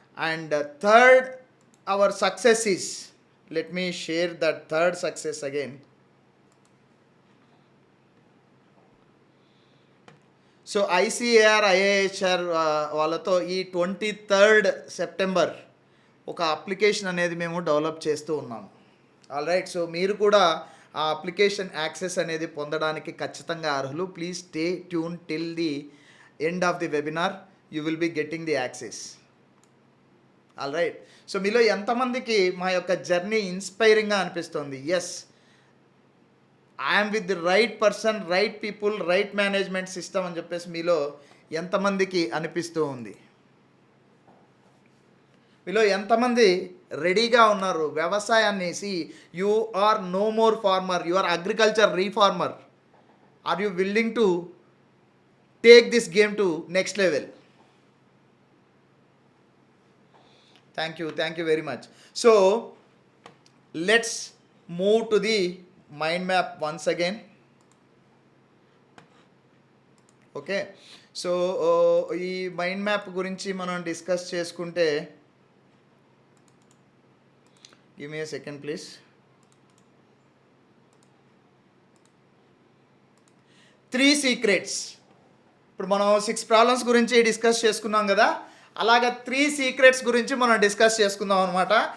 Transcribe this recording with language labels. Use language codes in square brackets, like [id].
[en] And third our success is, let me share that third success again. [te] So ICAR IIHR వాళ్ళతో ఈ 23rd September ఒక application అనేది మేము develop చేస్తూ ఉన్నాము. ఆల్రైట్, సో మీరు కూడా ఆ అప్లికేషన్ యాక్సెస్ అనేది పొందడానికి ఖచ్చితంగా అర్హులు. [en] Please stay tuned till the end of the webinar. You will be getting the access. [te] Alright, so మీలో ఎంతమందికి మా యొక్క జర్నీ ఇన్స్పైరింగ్గా అనిపిస్తుంది? [en] yes, I'm with the right person, right people, right management system [te] అని చెప్పేసి మీలో ఎంతమందికి అనిపిస్తూ ఉంది? మీలో ఎంతమంది రెడీగా ఉన్నారు వ్యవసాయాన్ని? [en] You are no more farmer, you are agriculture reformer. Are you willing to take this game to next level? Thank you very much. So let's move to the mind map once again. [te] Okay, so ఈ mind map గురించి మనం discuss చేసుకుంటే, [en] Give me a second please. [te] Three secrets. ఇప్పుడు మనం 6 problems గురించి discuss చేసుకున్నాం కదా, అలాగా 3 సీక్రెట్స్ గురించి మనం డిస్కస్ చేసుకుందాం అనమాట.